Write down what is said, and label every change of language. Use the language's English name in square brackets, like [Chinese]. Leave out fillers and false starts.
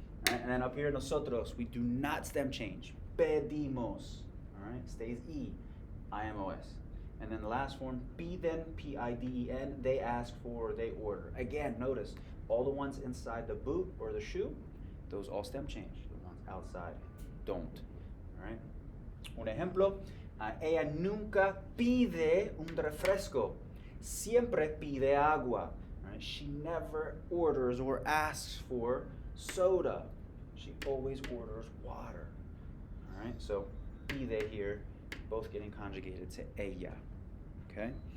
[English] And then up here, nosotros, we do not stem change. Pedimos. All right, stays E, IMOS. And then the last one, piden, P-I-D-E-N, they ask for, they order. Again, notice, all the ones inside the boot or the shoe, those all stem change. The ones outside don't. All right? [Spanish] Un ejemplo, ella nunca pide un refresco. Siempre pide agua. [English] All right? She never orders or asks for soda. She always orders water. All right? So, pide here, both getting conjugated to ella. Okay?